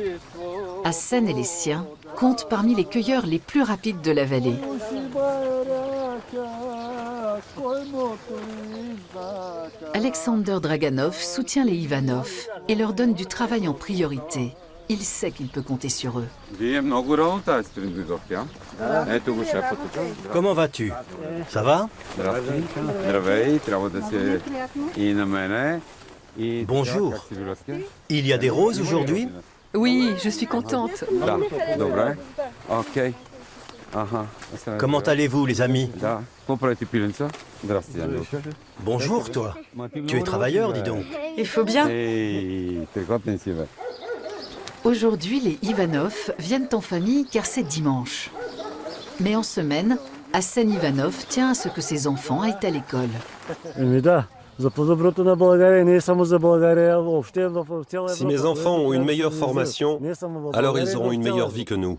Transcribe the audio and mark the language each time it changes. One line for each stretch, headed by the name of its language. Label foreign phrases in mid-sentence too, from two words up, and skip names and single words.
French: Hassan et les siens comptent parmi les cueilleurs les plus rapides de la vallée. Alexander Draganov soutient les Ivanov et leur donne du travail en priorité. Il sait qu'il peut compter sur eux.
Bulgarian: Вие много работа тази сутрин дойдохте, а? Ето го шефът тук.
French: Comment vas-tu? Ça va?
Bulgarian: Здрасти. Здравей, трябва да се и на мене. И
French: Bonjour.
Bulgarian: как си виласте?
French: Il y a des roses aujourd'hui? Oui, je suis contente.
Bulgarian: Да, добре. Окей. Аха.
French: Comment allez-vous, les amis?
Bulgarian: Да. Какво правите, пиленца? Здрасти, Ангел.
French: Bonjour, toi. Tu es travailleur, dis donc. Il faut bien.
Bulgarian: Ей, трикотен си, бе.
French: Aujourd'hui, les Ivanov viennent en famille car c'est dimanche. Mais en semaine, Asen Ivanov tient à ce que ses enfants aillent à l'école. Si mes enfants ont une meilleure formation, alors ils auront une meilleure vie que nous.